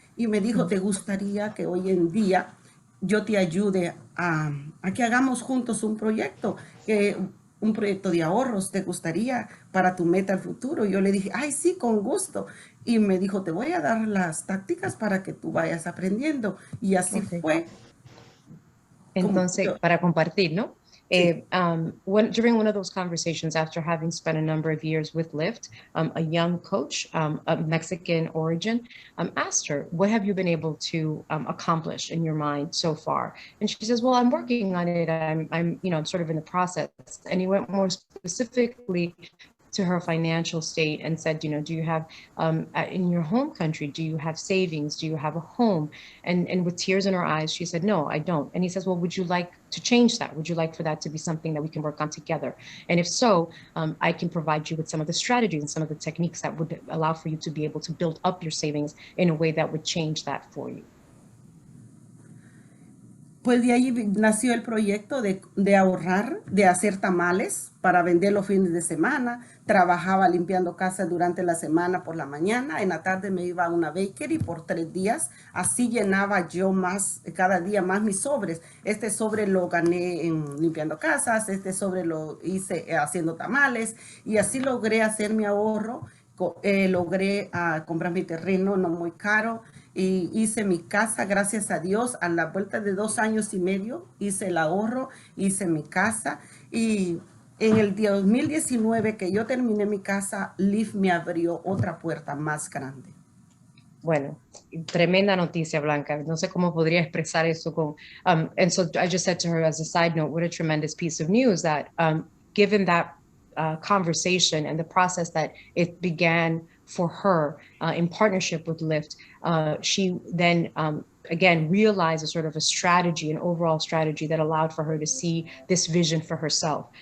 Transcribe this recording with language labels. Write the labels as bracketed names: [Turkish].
[Spanish] Y me dijo, ¿te gustaría que hoy en día yo te ayude a que hagamos juntos un proyecto de ahorros? ¿Te gustaría para tu meta al futuro? Yo le dije, ay, sí, con gusto. Y me dijo, te voy a dar las tácticas para que tú vayas aprendiendo. Y así fue. Entonces, para compartir, ¿no? Sí. [English] During one of those conversations, after having spent a number of years with Lyft, a young coach of Mexican origin asked her, what have you been able to accomplish in your mind so far? And she says, well, I'm working on it. I'm sort of in the process. And he went more specifically to her financial state and said, you know, do you have, in your home country, do you have savings? Do you have a home? And with tears in her eyes, she said, no, I don't. And he says, well, would you like to change that? Would you like for that to be something that we can work on together? And if so, I can provide you with some of the strategies and some of the techniques that would allow for you to be able to build up your savings in a way that would change that for you. [Spanish] Pues de ahí nació el proyecto de ahorrar, de hacer tamales para vender los fines de semana. Trabajaba limpiando casa durante la semana por la mañana. En la tarde me iba a una bakery por 3 días. Así llenaba yo más, cada día más mis sobres. Este sobre lo gané en limpiando casas, este sobre lo hice haciendo tamales y así logré hacer mi ahorro. Logré comprar mi terreno no muy caro. Y hice mi casa, gracias a Dios, a la vuelta de 2 años y medio, hice el ahorro, hice mi casa. Y en el 2019 que yo terminé mi casa, Liv me abrió otra puerta más grande. Bueno, tremenda noticia, Blanca. No sé cómo podría expresar eso con, [English] and so I just said to her as a side note, what a tremendous piece of news that given that conversation and the process that it began for her in partnership with Lyft, she then again realized a sort of a strategy, an overall strategy that allowed for her to see this vision for herself.